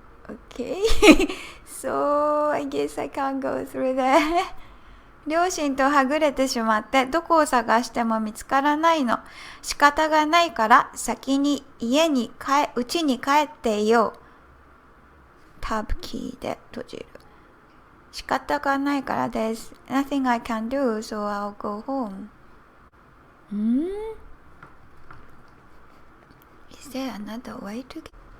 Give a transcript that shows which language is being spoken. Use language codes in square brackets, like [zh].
[en] Okay. So I guess I can't go through there. [ja] 両親とはぐれてしまってどこを探しても見つからないの。仕方がないから先に家に家に帰っていよう。タブキーで閉じる。仕方がないから [en] There's nothing I can do, so I'll go home. Is there another way to get?